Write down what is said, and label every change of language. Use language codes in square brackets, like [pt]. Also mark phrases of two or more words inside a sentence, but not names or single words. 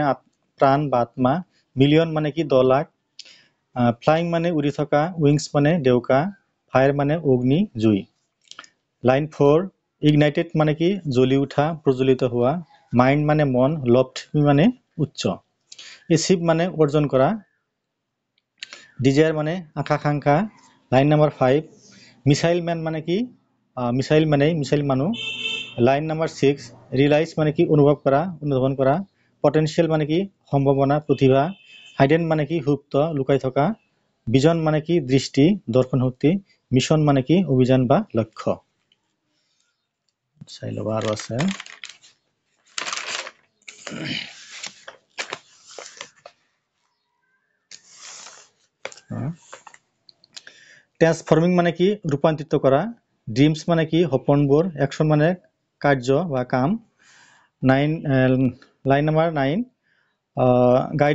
[as] প্ৰাণ বা আত্মা মিলিয়ন মানে কি 10 লাখ ফ্লাইং মানে উৰি থকা উইংছ মানে ডেউকা ফায়াৰ মানে অগ্নি জুই লাইন 4 ইগনাইটেড মানে কি জ্বলি উঠা প্ৰজ্বলিত হোৱা মাইণ্ড মানে মন লফ্ট মানে উচ্চ এচিভ মানে অৰ্জন কৰা ডিজায়াৰ মানে আকাংক্ষা লাইন নম্বৰ 5 [en] Missile Man [as] মানে কি মিসাইল মানুহ লাইন নম্বৰ 6 ৰিয়েলাইজ মানে কি অনুধাৱন কৰা পটেনশিয়াল মানে কি সম্ভাৱনা প্ৰতিভা হাইডেন মানে কি সুপ্ত লুকাই থকা ভিজন মানে কি দৃষ্টি দৰ্শন শক্তি মিশন মানে কি অভিযান বা লক্ষ্য চাই ল'বা আৰু আছে ট্ৰান্সফৰ্মিং মানে কি ৰূপান্তৰিত কৰা ড্ৰিমছ মানে কি সপোনবোৰ একশ্যন মানে কাৰ্য বা কাম লাইন নম্বৰ 9 গাইডিং